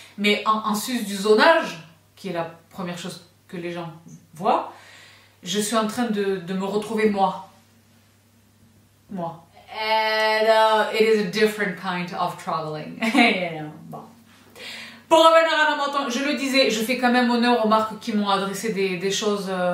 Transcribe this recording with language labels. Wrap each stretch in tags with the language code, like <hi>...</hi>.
<fr>Mais en sus du zonage, qui est la première chose que les gens voient, je suis en train de me retrouver moi. Moi.</fr> <en>And it is a different kind of traveling.</en> <fr>Bon. Pour revenir à la moto, je le disais, je fais quand même honneur aux marques qui m'ont adressé des choses.</fr>